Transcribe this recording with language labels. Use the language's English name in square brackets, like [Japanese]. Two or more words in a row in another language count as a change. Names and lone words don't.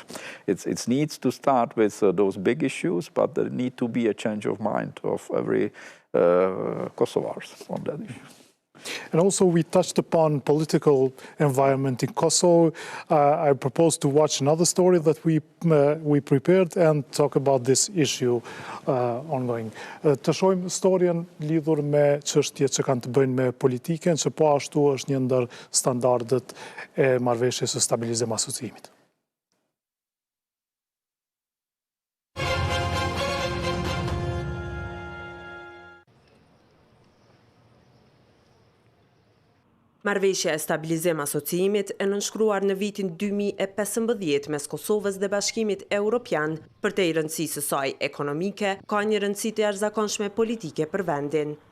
[English] It needs to start with those big issues, but there need to be a change of mind of every Kosovars on that issue. And also we touched upon political environment in Kosovo. I propose to watch another story that we prepared and talk about this issue ongoing. [Albanian] Të shohim historien lidhur me çështjet që kanë të bëjnë me politikën, që po ashtu është një ndër standardet e marrëveshjes së stabilizim asocimit. Marrëveshja e Stabilizim Asocimit e nënshkruar në vitin 2015 mes Kosovës dhe Bashkimit Evropian, përtej rëndësisë së saj ekonomike, ka një rëndësi të jashtëzakonshme politike për vendin.